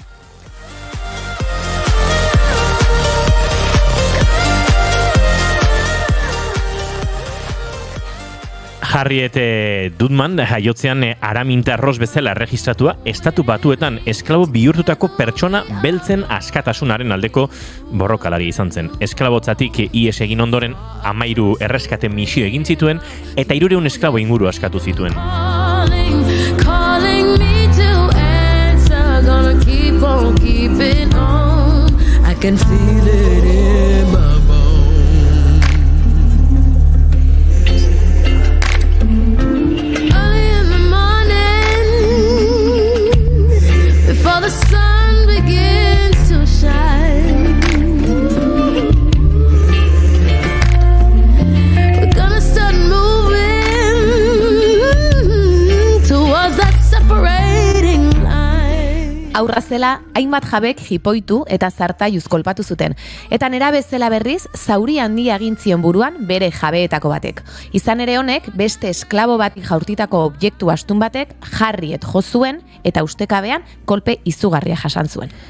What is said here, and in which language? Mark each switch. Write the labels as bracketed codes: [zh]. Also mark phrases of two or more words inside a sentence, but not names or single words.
[eu] Harriet Tubman jaiotzean aramintarros bezala erregistratua estatu batuetan esklabo bihurtutako pertsona beltzen askatasunaren aldeko borrokalari izan zen. Esklabotzatik ihes egin ondoren 13 erreskate misio egin zituen eta 300 esklabo inguru askatu zituen. [en] Calling me to answer, gonna keep on keeping on. I can feel it in my bones. Early in the morning, before the sun begins to shine, we're gonna start moving towards that separating line. [eu] Aurra zela, hainbat jabek jipoitu eta zartaiuz kolpatu zuten. Eta nera bezala berriz, zauri handia egin zion buruan bere jabeetako batek. Izan ere honek, beste esklabo bati jaurtitako objektu astun batek Harriet jo zuen eta ustekabean kolpe izugarria jasan zuen.